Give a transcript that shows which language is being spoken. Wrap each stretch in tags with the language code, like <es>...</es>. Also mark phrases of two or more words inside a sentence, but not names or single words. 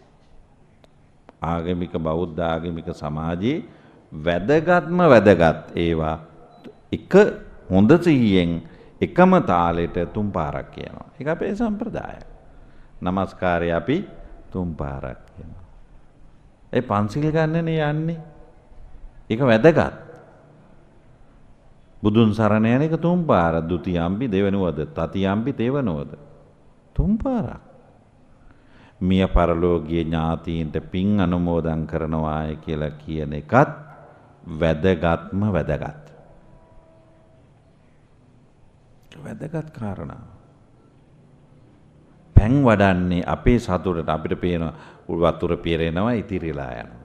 <si>ආගමික බෞද්ධ ආගමික සමාජයේ වැදගත් ඒවා එක හොඳ සිහියෙන් එකම තාලෙට තුන් පාරක් කියනවා. ඒක අපේ සම්ප්‍රදායය. නමස්කාරය අපි තුන් පාරක් කියනවා. ඒ පන්සිල් ගන්නනේ යන්නේ. ඒක වැදගත්. බුදුන් සරණ යන එක තුන් පාර. ဒ ුතියම්පි දෙවනුවද තතියම්පි තෙවනුවද තුන් පාරක්. මිය පරලෝකීය ඥාතීන්ට පින් අනුමෝදන් කරනවායි කියලා කියන එකත් වැදගත් කාරණා. පැන් වඩන්නේ අපේ සතුටට අපිට පේන වතුර පිරෙනවා ඉතිරිලා යනවා.</si>